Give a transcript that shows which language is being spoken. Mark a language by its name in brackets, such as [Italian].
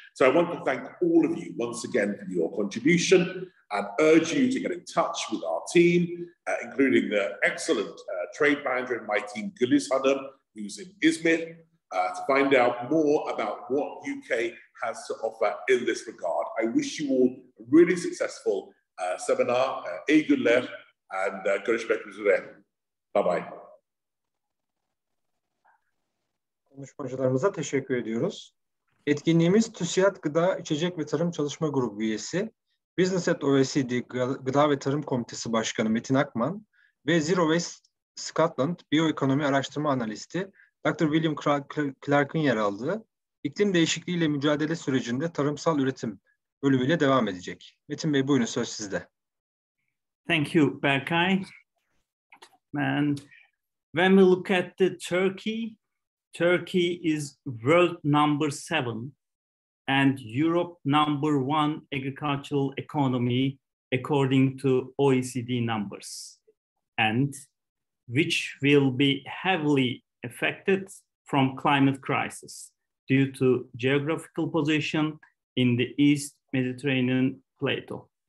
[English] So I want to thank all of you once again for your contribution and urge you to get in touch with our team, including the excellent trade manager in my team, Güliz Hanım, who's in Izmir, to find out more about what UK has to offer in this regard. I wish you all a really successful seminar. [Turkish] İyi günler and görüşmek üzere. [English] Bye-bye. [Turkish] Konuşmacılarımıza teşekkür ediyoruz. Etkinliğimiz TÜSİAD Gıda, İçecek ve Tarım Çalışma Grubu üyesi, Business at OECD Gıda ve Tarım Komitesi Başkanı Metin Akman ve Zero Waste Scotland Biyoekonomi Araştırma Analisti Dr. William Clark'ın yer aldığı iklim değişikliğiyle mücadele sürecinde tarımsal üretim bölümüyle devam edecek. Metin Bey, buyurun, söz sizde. [English] Thank you, Berkay. And when we look at the Turkey is world number 7 and Europe number 1 agricultural economy according to OECD numbers, and which will be heavily affected from climate crisis due to geographical position in the East Mediterranean plateau.